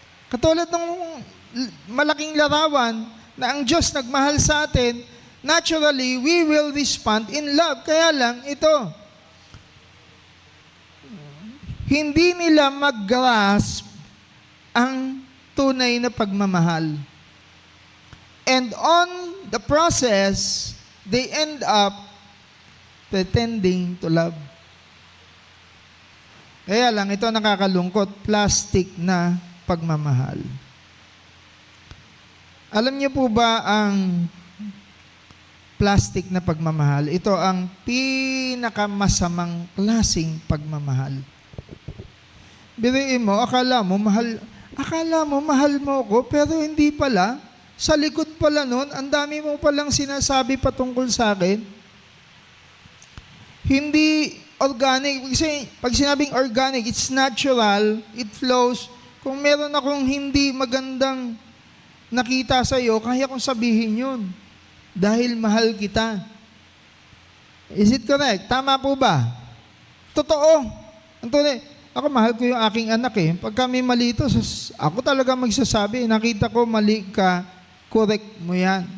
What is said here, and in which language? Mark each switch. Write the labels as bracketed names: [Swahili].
[Filipino] Katulad ng malaking larawan na ang Diyos nagmahal sa atin, naturally, [English] we will respond in love. [Filipino] Kaya lang, ito, hindi nila mag-grasp ang tunay na pagmamahal. [English] And on the process, they end up pretending to love. [Filipino] Kaya lang, ito nakakalungkot, plastic na pagmamahal. Alam niyo po ba ang plastic na pagmamahal? Ito ang pinakamasamang klaseng pagmamahal. Biriin mo, akala mo mahal mo ako, pero hindi pala. Sa likod pala nun, ang dami mo palang sinasabi patungkol sa akin. Hindi organic. Kasi pag sinabing organic, [English] it's natural, it flows. [Filipino] Kung meron akong hindi magandang nakita sa iyo, kaya kong sabihin yun. Dahil mahal kita. [English] Is it correct? [Filipino] Tama po ba? Totoo. Antonio, ako mahal ko yung aking anak eh. Pag kami mali ito, ako talaga magsasabi, nakita ko mali ka, correct mo yan.